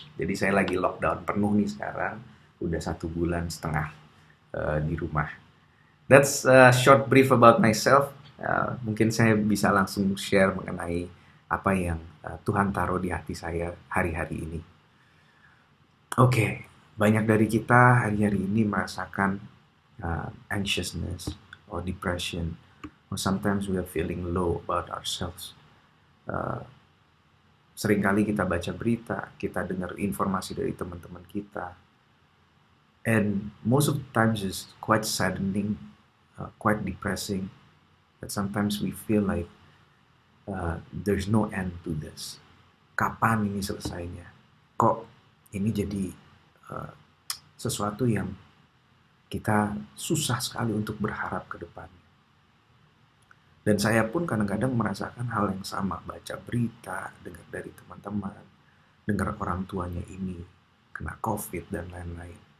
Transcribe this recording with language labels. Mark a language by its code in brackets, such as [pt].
[id] Jadi saya lagi lockdown penuh nih sekarang, udah 1,5 bulan di rumah. [en] That's a short brief about myself. [id] Mungkin saya bisa langsung share mengenai apa yang Tuhan taruh di hati saya hari-hari ini. Oke, banyak dari kita hari-hari ini merasakan [en] anxiousness or depression, or sometimes we are feeling low about ourselves. [id] Seringkali kita baca berita, kita dengar informasi dari teman-teman kita, [en] and most of the times it's quite saddening, quite depressing. That sometimes we feel like there's no end to this. [id] Kapan ini selesainya? Kok ini jadi sesuatu yang kita susah sekali untuk berharap ke depannya. Dan saya pun kadang-kadang merasakan hal yang sama, baca berita, dengar dari teman-teman, dengar orang tuanya ini kena COVID dan lain-lain.